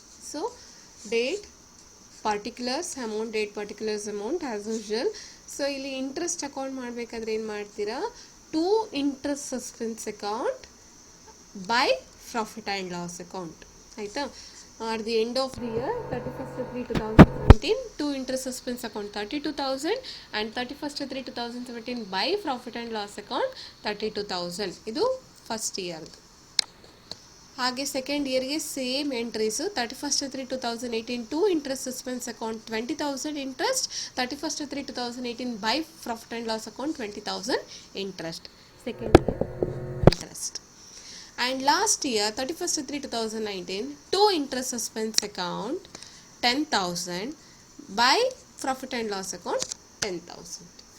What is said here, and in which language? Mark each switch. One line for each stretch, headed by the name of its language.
English: So date particulars amount, date particulars amount as usual.
Kannada: So ಇಲ್ಲಿ interest account ಮಾಡಬೇಕಾದ್ರೆ ಏನು ಮಾಡ್ತೀರಾ,
English: To interest suspense account by profit and loss account ಆಯಿತಾ. at the end of the year 31st/3/2017 to interest suspense account 32,000 and 31st/3/2017 by profit and loss account 32,000.
Kannada: ಇದು first ಇಯರ್ದು. ಹಾಗೆ second ಇಯರ್ಗೆ same entries
English: 31st/3/2018 to interest suspense account 20,000 interest, 31st/3/2018 by profit and loss account 20,000 interest, second year interest. And last year 31st/3/2019 to interest suspense account 10,000 by profit and loss account 10,000.